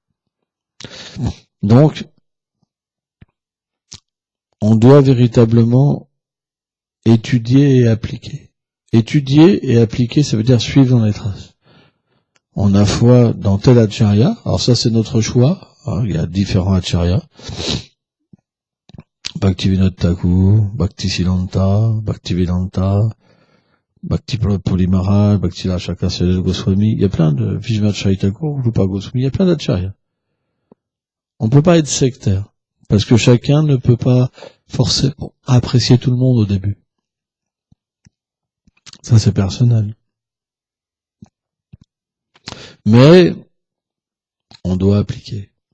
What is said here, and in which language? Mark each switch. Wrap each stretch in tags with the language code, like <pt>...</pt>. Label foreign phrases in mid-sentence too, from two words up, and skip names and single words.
<fr>Donc, on doit véritablement étudier et appliquer. Étudier et appliquer, ça veut dire suivre dans les traces. On a foi dans tel acharya, alors ça c'est notre choix, alors, il y a différents acharyas. Bhaktivinoda Thakur, Bhaktisiddhanta, Bhaktivedanta, Bhakti Puri Maharaj, Bhakti Rashakasya Goswami, il y a plein de Vishvacharya Thakur, Rupa Goswami, il y a plein d'acharyas. On peut pas être sectaire, parce que chacun ne peut pas forcément apprécier tout le monde au début. Ça c'est personnel. Mais on doit appliquer.</fr>